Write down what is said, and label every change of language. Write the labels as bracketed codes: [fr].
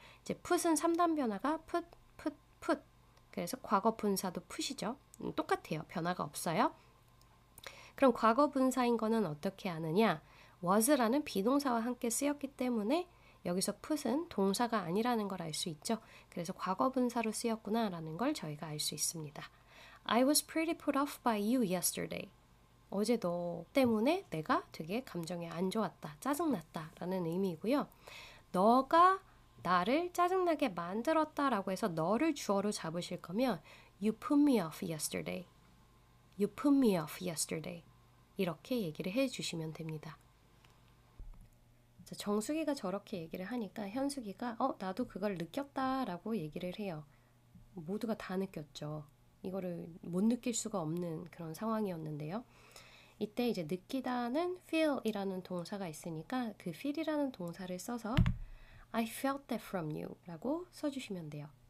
[ko] 이제 put은 3단 변화가 put. 그래서 과거 분사도 put이죠. 똑같아요. 변화가 없어요. 그럼 과거 분사인 거는 어떻게 아느냐? was라는 비동사와 함께 쓰였기 때문에 여기서 put은 동사가 아니라는 걸 알 수 있죠. 그래서 과거 분사로 쓰였구나라는 걸 저희가 알 수 있습니다. [en] I was pretty put off by you yesterday. [ko] 어제 너 때문에 내가 되게 감정이 안 좋았다, 짜증났다 라는 의미이고요. 너가 나를 짜증나게 만들었다라고 해서 너를 주어로 잡으실 거면 [en] You put me off yesterday. You put me off yesterday. [ko] 이렇게 얘기를 해주시면 됩니다. 정수기가 저렇게 얘기를 하니까 현수기가 나도 그걸 느꼈다라고 얘기를 해요. 모두가 다 느꼈죠. 이거를 못 느낄 수가 없는 그런 상황이었는데요. 이때 이제 느끼다는 feel이라는 동사가 있으니까 그 feel이라는 동사를 써서 [en] I felt that from you [ko] 라고 써주시면 돼요.